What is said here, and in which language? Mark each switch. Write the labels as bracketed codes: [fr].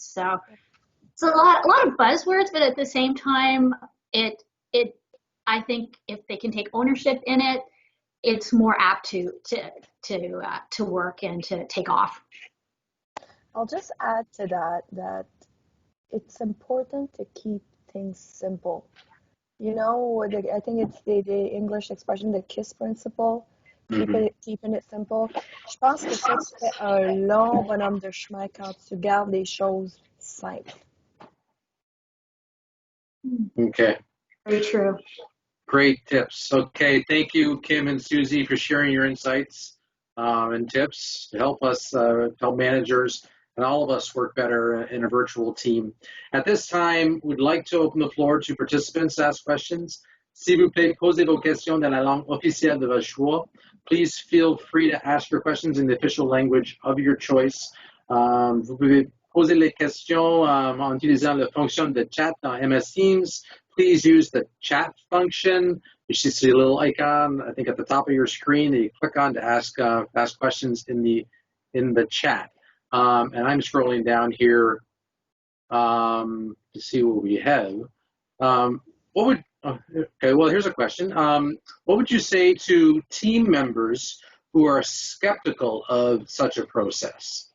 [en] So it's a lot of buzzwords, but at the same time, I think if they can take ownership in it, it's more apt to work and to take off. I'll just add to that it's important to keep things simple. You know, I think it's the English expression, the KISS principle, keeping it simple. [fr] Je pense que ça, tu fais un long bonhomme de chemin quand tu gardes les choses simples. [en] Okay. Very true. Great tips. Okay, thank you, Kim and Susie, for sharing your insights and tips to help us, help managers and all of us work better in a virtual team. At this time, we'd like to open the floor to participants to ask questions. [fr] S'il vous plaît, posez vos questions dans la langue officielle de votre choix. [en] Please feel free to ask your questions in the official language of your choice. [fr] Vous pouvez poser les questions en utilisant la fonction de chat dans MS Teams. [en] Please use the chat function. You should see a little icon, I think, at the top of your screen that you click on to ask questions in the chat. And I'm scrolling down here to see what we have. Okay, well, here's a question. What would you say to team members who are skeptical of such a process?